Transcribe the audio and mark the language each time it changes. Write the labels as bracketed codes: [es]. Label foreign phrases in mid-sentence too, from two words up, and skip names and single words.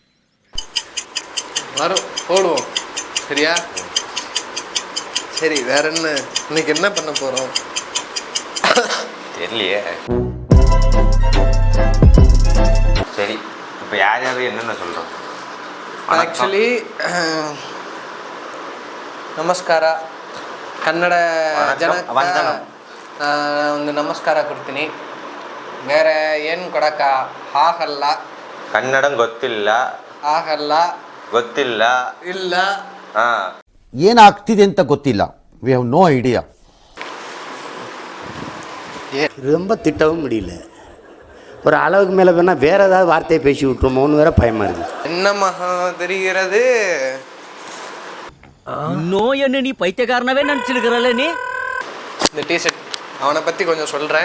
[ta] வரும் போடுவோம். சரியா? சரி, வேற என்ன இன்னைக்கு என்ன பண்ண போறோம்? தெரியலையே. சரி, இப்போ யார் யாரும் என்னென்ன சொல்கிறோம்? [kn] ಆ್ಯಕ್ಚುಲಿ ನಮಸ್ಕಾರ ಕನ್ನಡ ಜನಕ್ಕೆ ಒಂದು ನಮಸ್ಕಾರ ಕೊಡ್ತೀನಿ. ಬೇರೆ ಏನು ಕೊಡಕ್ಕ ಆಗಲ್ಲ. ಕನ್ನಡ ಗೊತ್ತಿಲ್ಲ. ಆಗಲ್ಲ. ಗೊತ್ತಿಲ್ಲ. ಇಲ್ಲ. ಏನಾಗ್ತಿದೆ ಅಂತ ಗೊತ್ತಿಲ್ಲ. [en] We have no idea. [ta] ரொம்ப திட்டவும் முடியல. ஒரு அளவுக்கு மேலே வேணால் வேறு ஏதாவது வார்த்தையை பேசி விட்டுருமோன்னு வேற பயமாக இருக்குது. என்ன மகா தெரிகிறது? நோய் என்ன நீ பைத்தியக்காரனவே நினச்சிருக்கிறல்ல நீ? இந்த டிஷர்ட் அவனை பற்றி கொஞ்சம் சொல்கிறேன்,